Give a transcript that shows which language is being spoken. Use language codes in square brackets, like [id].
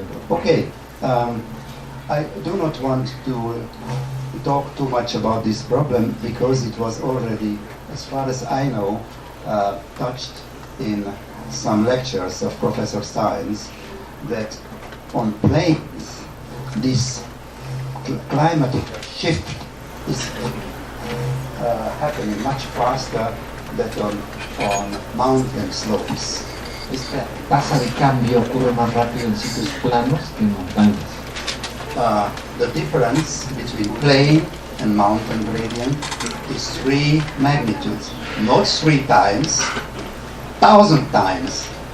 [en] Okay, I do not want to talk too much about this problem because it was already, as far as I know, touched in some lectures of Professor Steins, that on plains this climatic shift is happening much faster than on mountain slopes. [es] Esta tasa de cambio ocurre más rápido en sitios planos que en montañas. [en] The difference between plain and mountain gradient is 3 magnitudes, not 3 times, 1,000 times.